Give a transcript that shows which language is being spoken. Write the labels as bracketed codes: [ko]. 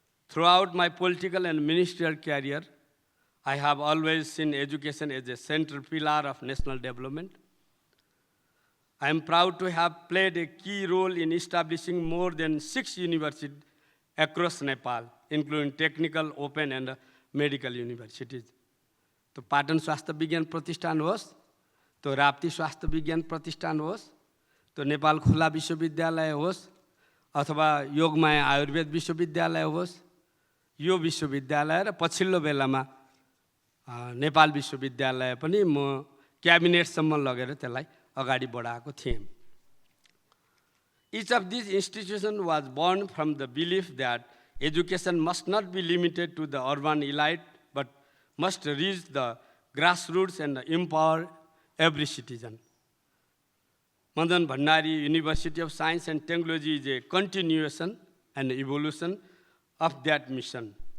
[en] Throughout my political and ministerial career, I have always seen education as a central pillar of national development. I am proud to have played a key role in establishing more than 6 universities across Nepal, including technical, open, and medical universities. [ne] तो पाटन स्वास्थ्य विज्ञान प्रतिष्ठान होस्, तो राप्ती स्वास्थ्य विज्ञान प्रतिष्ठान होस्, तो नेपाल खुला विश्वविद्यालय होस्, अथवा योगमाया आयुर्वेद विश्वविद्यालय होस्, यो विश्वविद्यालय र पछिल्लो बेलामा नेपाल विश्वविद्यालय पनि म क्याबिनेटसम्म लगेर त्यसलाई अगाडि बढाएको थिएँ. [en] Each of these institutions was born from the belief that education must not be limited to the urban elite, but must reach the grassroots and empower every citizen. Madan Bhandari University of Science and Technology is a continuation and evolution of that mission.